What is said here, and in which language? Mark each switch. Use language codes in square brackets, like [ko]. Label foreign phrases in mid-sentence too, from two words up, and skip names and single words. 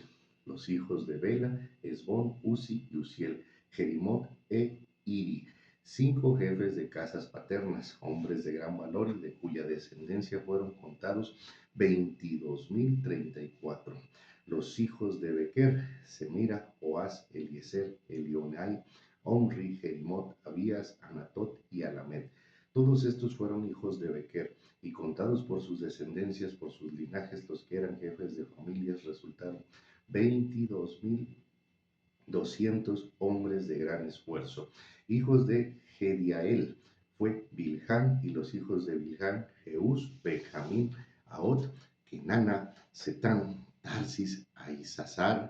[es] Los hijos de Bela: Esbón, Uzi y Uziel, Jerimot e Iri. 5 jefes de casas paternas, hombres de gran valor y de cuya descendencia fueron contados 22.034. Los hijos de Bequer: Semira, Oaz, Eliezer, Elionai, Omri, Jerimot, Abías, Anatot y Alamed. Todos estos fueron hijos de Bequer, y contados por sus descendencias, por sus linajes, los que eran jefes de familias, resultaron 22.200 hombres de gran esfuerzo. Hijos de Jediael fue Bilhán, y los hijos de Bilhán, Jeús, Benjamín, Ahot, Kenana, Setán, Tarsis, Aizazar.